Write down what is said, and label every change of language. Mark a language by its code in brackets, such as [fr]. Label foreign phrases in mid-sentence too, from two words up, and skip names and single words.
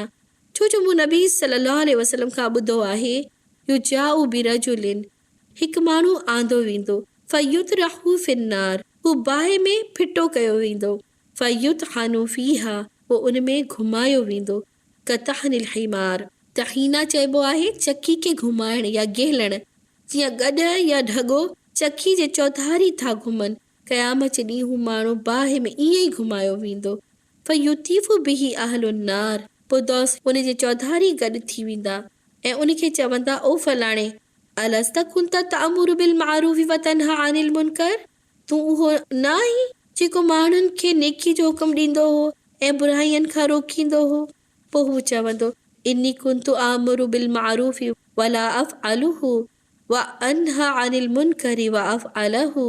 [sd] छो जो मूं नबी [ar] صلى الله عليه وسلم [sd] खां ॿुधो आहे [ar] يجاء برجل, [sd] हिकु माण्हू आंदो वेंदो [ar] فيطرح في النار, [sd] हू बाहि में फिटो कयो वेंदो, [ar] فيطحن فيها, [sd] पोइ उन में घुमायो वेंदो, [ar] كطحن الحمار, [sd] तहीना चइबो आहे चकी खे घुमाइण या गेलण, जीअं गॾ या ढगो चकी जे चौधारी था घुमनि। क़यामत जे ॾींहुं हू माण्हू बाहि में ईअं ई घुमायो वेंदो। [ar] فيطيف به أهل النار, [sd] पोइ दोस्त उन जे चौधारी गॾु थी वेंदा ऐं उनखे चवंदा ओ फलाणे [ar] ألست كنت تأمر بالمعروف وتنهى عن المنكر, [sd] तूं उहो न आहीं जेको माण्हुनि खे नेकी जो हुकुम ॾींदो हो ऐं बुराइनि खां रोकींदो हो? पोइ हू चवंदो [ar] إني كنت آمر بالمعروف ولا أفعله وأنهى عن المنكر وأفعله.